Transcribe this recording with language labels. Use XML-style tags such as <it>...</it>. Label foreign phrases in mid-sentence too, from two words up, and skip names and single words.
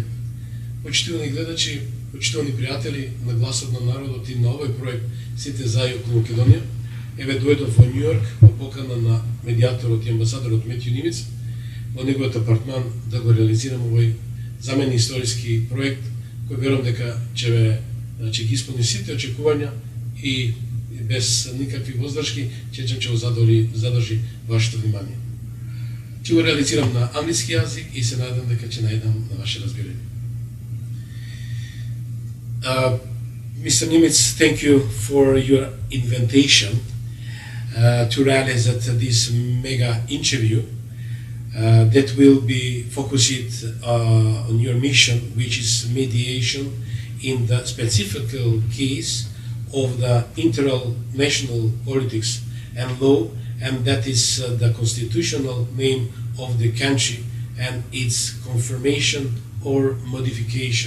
<mk>Почитувани гледачи, почитувани пријатели на гласот на народот и на овој проект Сите за и околу Македонија, еве дојдов во Њу Јорк по покана на медијаторот и амбасадорот Метју Нимиц во неговиот апартман да го реализирам овој за мене историски проект кој верувам дека ќе ги исполни сите очекувања и без никакви воздршки ќе го задржи вашето внимание. Ќе го реализирам на англиски јазик и се надам дека ќе најдам на ваше разбирање.</mk> <en>Mr. Nimetz, thank you for your invitation to realize this mega interview that will be focused on your mission, which is mediation in the specific case of the international politics and law, and that is the constitutional name of the country and its confirmation or modification.</en>